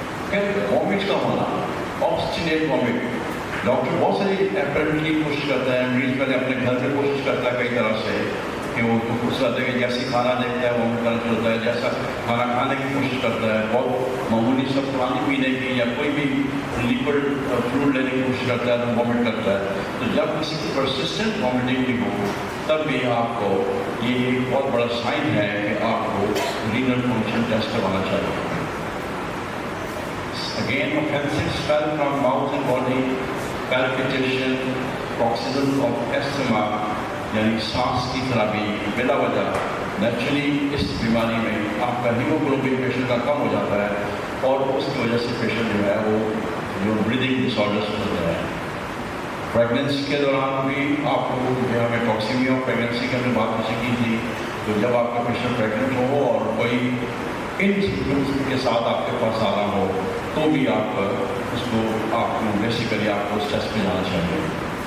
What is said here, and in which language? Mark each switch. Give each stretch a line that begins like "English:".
Urdu: پھر وامٹ کا ہونا، آبسٹینیٹ وامٹ. ڈاکٹر بہت ساری اپیرنٹلی کوشش کرتا ہے، مریض پہلے اپنے گھر پہ کوشش کرتا ہے کئی طرح سے کہ وہ خوش رہتا ہے کہ جیسی کھانا دیکھتا ہے وامٹ کرنا شروع ہوتا ہے، جیسا کھانا کھانے کی کوشش کرتا ہے، بہت معمولی سب پانی پینے کی یا کوئی بھی لیکوڈ فلوڈ لینے کی کوشش کرتا ہے تو وامٹ کرتا ہے. تو جب کسی کی پرسسٹنٹ وامٹنگ بھی ہو تب بھی آپ کو یہ ایک بہت بڑا سائن ہے کہ آپ کو رینل فنکشن ٹیسٹ کروانا چاہیے.
English: Again, offensive smell from mouth and body, palpitation, paroxysm of asthma,
Urdu: یعنی سانس کی خرابی بلا وجہ. نیچرلی اس بیماری میں آپ کا ہیموگلوبن پیشنٹ کا کم ہو جاتا ہے اور اس کی وجہ سے پیشنٹ جو ہے وہ جو بریدنگ ڈس آرڈرس ہوتا ہے. پریگننسی کے دوران بھی آپ کو جو ہمیں ٹاکسیمیا آف پریگننسی کی ہم نے بات کی تھی، تو جب آپ کا پیشنٹ پریگننٹ ہو اور کوئی ان سمپٹمس کے ساتھ آپ کے پاس آ رہا ہو تو بھی آپ اس کو آپ بیسیکلی آپ کو اس ٹیسٹ پہ جانا چاہیے.